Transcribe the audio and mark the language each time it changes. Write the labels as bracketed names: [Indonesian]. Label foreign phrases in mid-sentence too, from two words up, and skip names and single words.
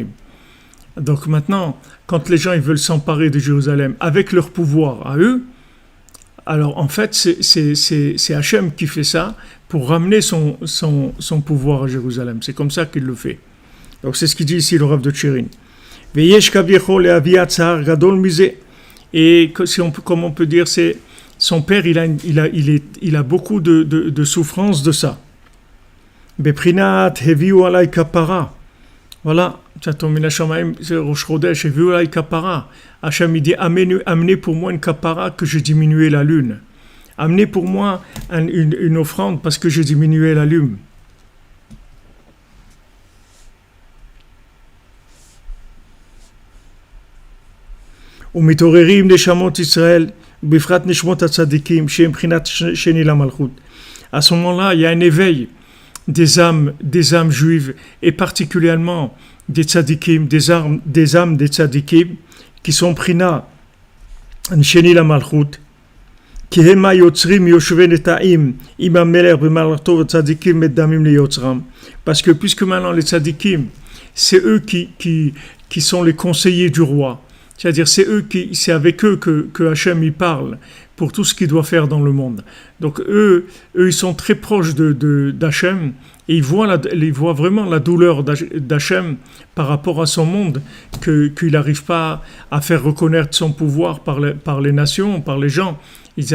[French] Donc maintenant, quand les gens ils veulent s'emparer de Jérusalem avec leur pouvoir à eux, alors en fait, c'est Hachem qui fait ça pour ramener son pouvoir à Jérusalem. C'est comme ça qu'il le fait. Donc c'est ce qu'il dit ici le Rav de Tchérin. Et comme on peut dire, c'est son père, il a beaucoup de souffrance de ça. [Hebrew] בפרט הביאו עלי כפרה. [French] Voilà, Rosh Chodesh, [Hebrew] הביאו עלי כפרה. [French] Hachem il dit amenez pour moi une kapara que j'ai diminué la lune. Amenez pour moi une offrande parce que j'ai diminué la lune. [Hebrew] ומתעוררים נשמות ישראל, בפרט נשמות הצדיקים, שהם בחינת שני למלכות. [French] À ce moment-là, il y a un éveil des âmes juives, et particulièrement des tzadikim, des âmes des tzadikim, qui sont [Hebrew] בחינת שני למלכות, כי הם היוצרים יושבי נטעים עם המלך במלכתו וצדיקים מדמים ליוצרם. [French] Parce que puisque maintenant les tzadikim, c'est eux qui sont les conseillers du roi. C'est-à-dire, c'est avec eux que Hachem y parle pour tout ce qu'il doit faire dans le monde. Donc, eux ils sont très proches d'Hachem et ils voient vraiment la douleur d'Hachem par rapport à son monde, qu'il n'arrive pas à faire reconnaître son pouvoir par les nations, par les gens.